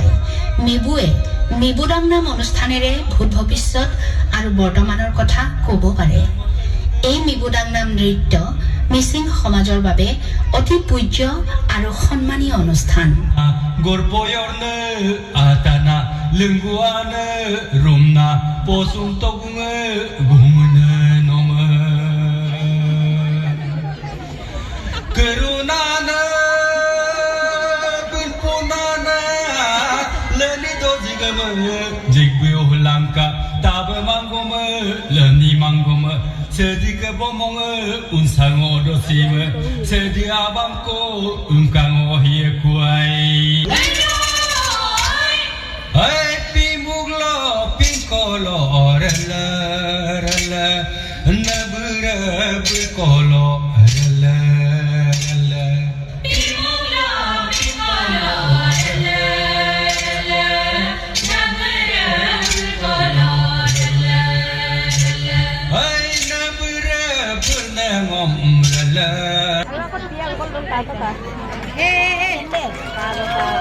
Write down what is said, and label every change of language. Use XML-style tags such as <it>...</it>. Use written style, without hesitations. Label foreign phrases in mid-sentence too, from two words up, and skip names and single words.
<as>মিবুৱে মিবুদাং নাম অনুষ্ঠানেৰে ভূত ভৱিষ্যত আৰু বৰ্তমানৰ কথা ক'ব পাৰে। এই মিবুদাং নাম নৃত্য মিচিং সমাজৰ বাবে অতি পূজ্য আৰু সন্মানীয় অনুষ্ঠান</as> <mrg>gorpoyorne atana lingguane rumna posung togunge gumune nome kerunana pinpunana leni dozigame jigbe ohlangka tabe mangome leni mangome sedike bomonge unsango dosime sedi abangko unkango hiekuai hai pimuglo pinkolo rela rela nabura bukolo rela rela pimuglo pinkolo rela rela nabura bukolo rela rela hai nabura purnangom rela</mrg>